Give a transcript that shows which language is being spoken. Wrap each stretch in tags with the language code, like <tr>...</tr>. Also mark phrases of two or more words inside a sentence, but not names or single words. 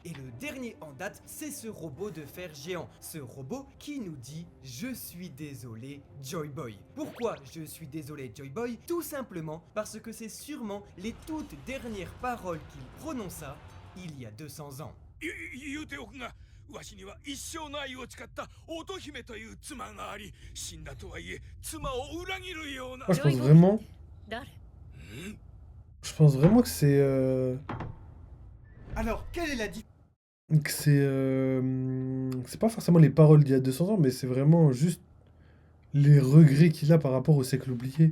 <fr>Et le dernier en date, c'est ce robot de fer géant. Ce robot qui nous dit « Je suis désolé, Joy Boy ». Pourquoi je suis désolé, Joy Boy? Tout simplement parce que c'est sûrement les toutes dernières paroles qu'il prononça il y a 200 ans.</fr> <ja>言うておくがわしには一生の愛を誓った乙姫という妻があり死んだとはいえ妻を裏切るような</ja> <fr>Moi, je pense vraiment, ん je pense vraiment que Alors, quelle est la différence? c'est pas forcément les paroles d'il y a 200 ans, mais c'est vraiment juste les regrets qu'il a par rapport au siècle oublié.</fr>